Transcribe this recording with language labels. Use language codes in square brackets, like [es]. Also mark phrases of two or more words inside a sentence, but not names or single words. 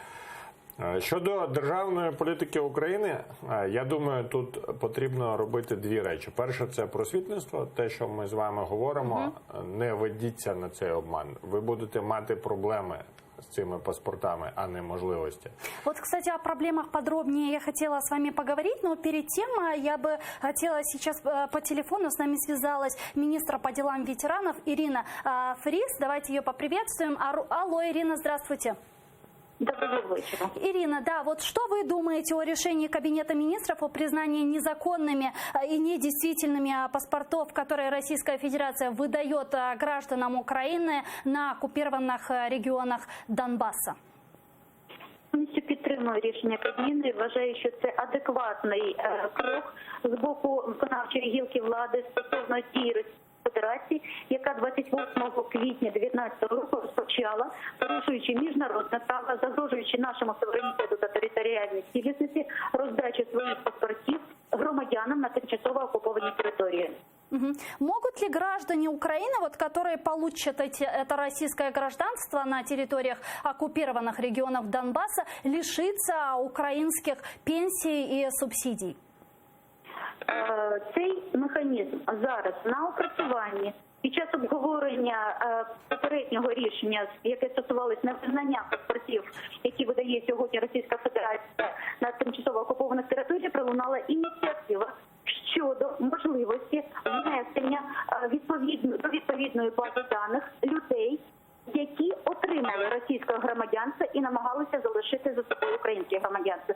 [uk] Щодо державної політики України, я думаю, тут потрібно робити дві речі. Перше – це просвітництво, те, що ми з вами говоримо, не ведіться на цей обман. Ви будете мати проблеми с цими паспортами, а не можливости. [ru] Вот, кстати, о проблемах подробнее я хотела с вами поговорить, но перед тем я бы хотела сейчас по телефону, с нами связалась министр по делам ветеранов Ирина Фрис. Давайте ее поприветствуем. Алло, Ирина, здравствуйте. Доброго вечера. Ирина, да, вот что вы думаете о решении Кабинета министров о признании незаконными и недействительными паспортов, которые Российская Федерация выдает гражданам Украины на оккупированных регионах Донбасса? [uk] Повністю підтримую рішення Кабміну і вважаю, що це адекватний крок з боку виконавчої гілки влади стосовно дій Російської Федерації, яка 28 квітня 2019 року розпочала, порушуючи міжнародне право, загрожуючи нашому суверенітету та територіальній цілісності, роздачу своїх паспортів громадянам на тимчасово окупованій території. [ru] Могут ли граждане Украины, которые получат это российское гражданство на территориях оккупированных регионов Донбасса, лишиться украинских пенсий и субсидий? [uk] Цей механізм зараз на опрацюванні. Під час обговорення попереднього рішення, яке стосувалося невизнання паспортів, які видає сьогодні Російська Федерація на тимчасово окупованих територіях, пролунала ініціатива щодо можливості внесення до відповідної бази даних людей, які отримали російське громадянство і намагалися залишити за собою українське громадянство.